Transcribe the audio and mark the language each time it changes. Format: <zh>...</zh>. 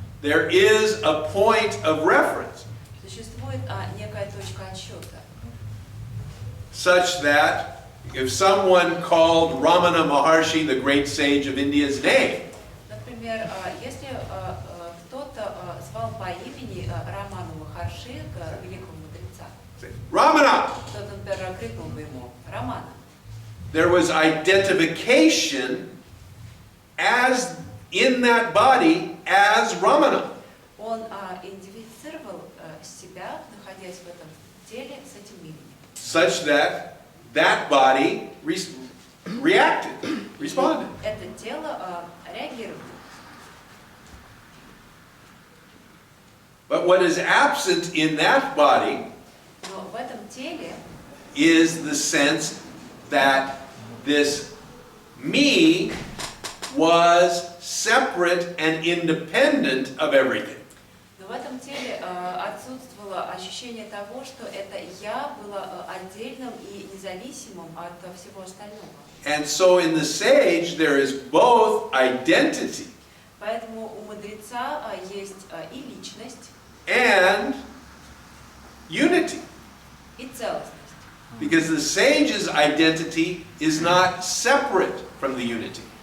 <en>There is a point of reference.</en> <ru>Существует некая точка отсчета.</ru> <en>Such that if someone called Ramana Maharshi, the great sage of India's name,</en> <ru>Например, если кто-то звал по имени Раману Махарши, великого мудреца,</ru> <en>Ramana,</en> <ru>кто-то, например, крикнул бы ему «Рамана»,</ru> <en>there was identification as in that body as Ramana.</en> <ru>он идентифицировал себя, находясь в этом теле, с этим именем.</ru> <en>Such that that body reacted, responded.</en> <ru>Это тело реагировало.</ru> <en>But what is absent in that body</en> <ru>Но в этом теле</ru> <en>is the sense that this me was separate and independent of everything.</en> <ru>Но в этом теле отсутствовало ощущение того, что это «я» было отдельным и независимым от всего остального.</ru> <en>And so in the sage there is both identity</en> <ru>Поэтому у мудреца есть и личность,</ru> <en>and unity.</en> <ru>и целостность.</ru> <en>Because the sage's identity is not separate from the unity.</en>